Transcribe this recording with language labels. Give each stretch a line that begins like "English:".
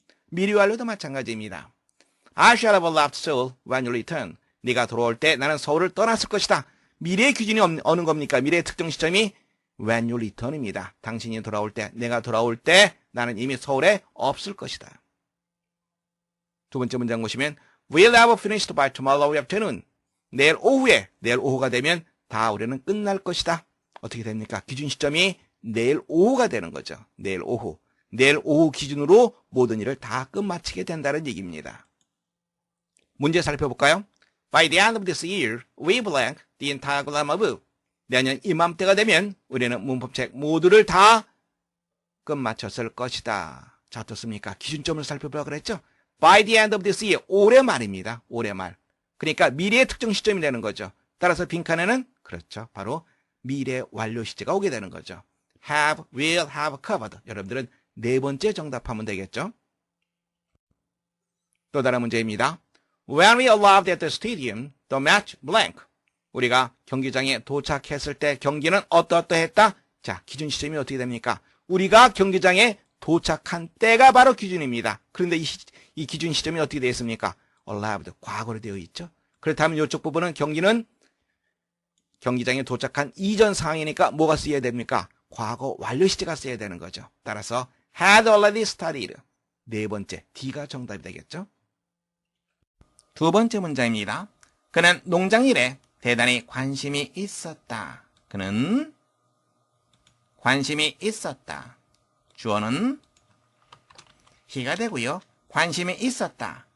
Korean: 미래 완료도 마찬가지입니다.
English: I shall have left Seoul when you return.
Korean: 네가 돌아올 때 나는 서울을 떠났을 것이다. 미래의 기준이 어느 겁니까? 미래의 특정 시점이
English: when you return
Korean: 입니다. 당신이 돌아올 때, 내가 돌아올 때 나는 이미 서울에 없을 것이다. 두 번째 문장 보시면
English: We'll have finished by tomorrow afternoon.
Korean: 내일 오후가 되면 다 우리는 끝날 것이다. 어떻게 됩니까? 기준 시점이 내일 오후가 되는 거죠. 내일 오후 기준으로 모든 일을 다 끝마치게 된다는 얘기입니다. 문제 살펴볼까요?
English: By the end of this year, we blank the entire grammar book.
Korean: 내년 이맘때가 되면 우리는 문법책 모두를 다 끝마쳤을 것이다. 자, 어떻습니까? 기준점을 살펴보라 그랬죠?
English: By the end of this year,
Korean: 올해 말입니다. 올해 말. 그러니까 미래의 특정 시점이 되는 거죠. 따라서 빈칸에는 그렇죠. 바로 미래 완료 시제가 오게 되는 거죠.
English: have, will, have covered.
Korean: 여러분들은 네 번째 정답하면 되겠죠. 또 다른 문제입니다.
English: When we arrived at the stadium, the match blank.
Korean: 우리가 경기장에 도착했을 때 경기는 어떠했다? 자, 기준 시점이 어떻게 됩니까? 우리가 경기장에 도착한 때가 바로 기준입니다. 그런데 이 기준 시점이 어떻게 되어 있습니까? arrived, 과거로 되어 있죠. 그렇다면 이쪽 부분은 경기장에 도착한 이전 상황이니까 뭐가 쓰여야 됩니까? 과거 완료 시제가 써야 되는 거죠. 따라서
English: had already started.
Korean: 네 번째, D가 정답이 되겠죠. 두 번째 문장입니다. 그는 농장일에 대단히 관심이 있었다. 그는 관심이 있었다. 주어는 he가 되고요. 관심이 있었다.